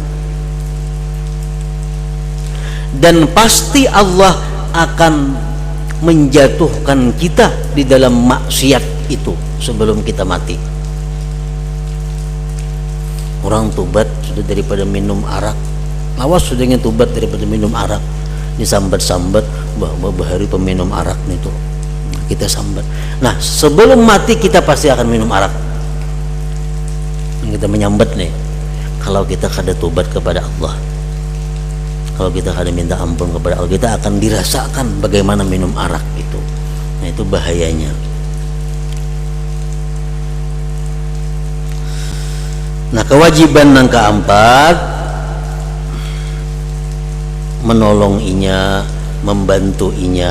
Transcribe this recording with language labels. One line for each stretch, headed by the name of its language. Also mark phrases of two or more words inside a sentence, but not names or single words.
Indonesian: Dan pasti Allah akan menjatuhkan kita di dalam maksiat itu sebelum kita mati. Orang tobat sudah daripada minum arak, Awas sudah ingin tobat daripada minum arak.
Banjar: Disambat-sambat, bahari peminum arak nih tuh.
Indonesian: Kita sambat. Nah, sebelum mati kita pasti akan minum arak. Kita menyambat nih. Kalau kita kada tobat kepada Allah, kalau kita kada minta ampun kepada Allah, kita akan dirasakan bagaimana minum arak itu. Nah, itu bahayanya. Nah, kewajiban yang keempat, menolong inya, membantu inya.